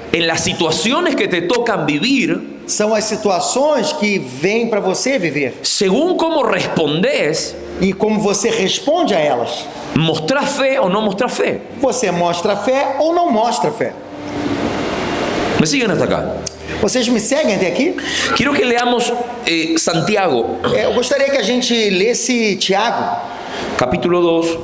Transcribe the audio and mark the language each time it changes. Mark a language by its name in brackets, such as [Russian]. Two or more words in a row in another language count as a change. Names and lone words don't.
[Spanish] En las situaciones que te tocan vivir, [Portuguese] São as situações que vêm para você viver. [Spanish] según cómo respondes, [Portuguese] E como você responde a elas. [Spanish] mostrás fe o no mostrás fe. [Portuguese] Você mostra fé ou não mostra fé. [Spanish] ¿Me siguen hasta acá? [Portuguese] Vocês me seguem até aqui? [Spanish] Quiero que leamos Santiago, [Portuguese] Eu gostaria que a gente lesse Tiago, [Spanish] capítulo 2,